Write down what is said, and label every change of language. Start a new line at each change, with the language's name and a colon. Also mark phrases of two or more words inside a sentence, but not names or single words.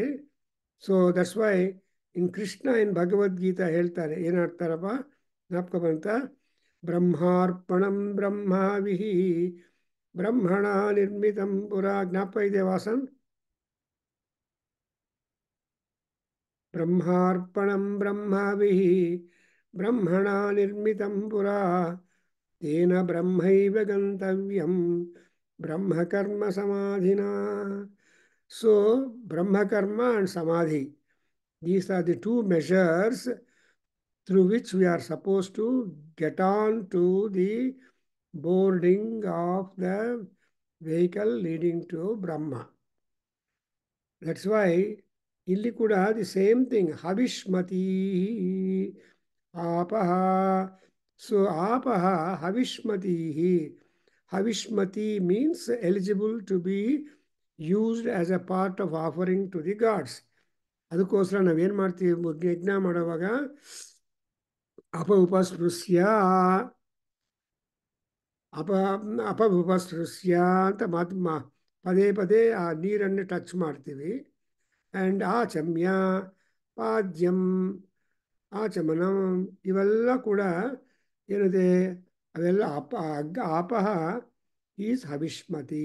English: So that's why in Krishna in Bhagavadgita
Kannada: ಹೇಳ್ತಾರೆ, ಏನಾಡ್ತಾರಪ್ಪ ಜ್ಞಾಪಕ ಬಂತ?
Sanskrit: ಬ್ರಹ್ಮಾರ್ಪಣಂ ಬ್ರಹ್ಮಾವಿಹಿ ಬ್ರಹ್ಮಣ ನಿರ್ಮಿತಂ ಪುರ.
Kannada: ಜ್ಞಾಪಕ ಇದೆ ವಾಸನ್?
Sanskrit: ಬ್ರಹ್ಮಾರ್ಪಣಂ ಬ್ರಹ್ಮಾವಿಹಿ ಬ್ರಹ್ಮಣ ನಿರ್ಮಿತಂ ಪುರ ತೇನ ಬ್ರಹ್ಮೈವ ಗಂತವ್ಯಂ ಬ್ರಹ್ಮಕರ್ಮ ಸಮಾಧಿನ.
English: ಸೊ ಬ್ರಹ್ಮಕರ್ಮ and samadhi, these are the two measures through which we are supposed to get on to the boarding of the vehicle leading to Brahma. That's why
Kannada: ಇಲ್ಲಿ ಕೂಡ
English: the same thing,
Sanskrit: ಹವಿಷ್ಮತಿ ಆಪಹ. ಸೊ ಆಪಹ ಹವಿಷ್ಮತಿ.
English: ಹವಿಷ್ಮತಿ means eligible to be used as a part of offering to the gods.
Kannada: ಅದಕ್ಕೋಸ್ಕರ ನಾವೇನು ಮಾಡ್ತೀವಿ ಯಜ್ಞ ಮಾಡುವಾಗ?
Sanskrit: ಅಪಉಪಸ್ಪೃಶ್ಯ ಅಪಉಪಸ್ಪೃಶ್ಯ
Kannada: ಅಂತ ಪದೇ ಪದೇ ಆ ನೀರನ್ನು ಟಚ್ ಮಾಡ್ತೀವಿ. ಆ್ಯಂಡ್
Sanskrit: ಆಚಮ್ಯ, ಪಾದ್ಯಂ, ಆಚಮನಂ,
Kannada: ಇವೆಲ್ಲ ಕೂಡ ಏನಿದೆ ಅವೆಲ್ಲ ಆಪಹ ಈಸ್ ಹವಿಷ್ಮತಿ.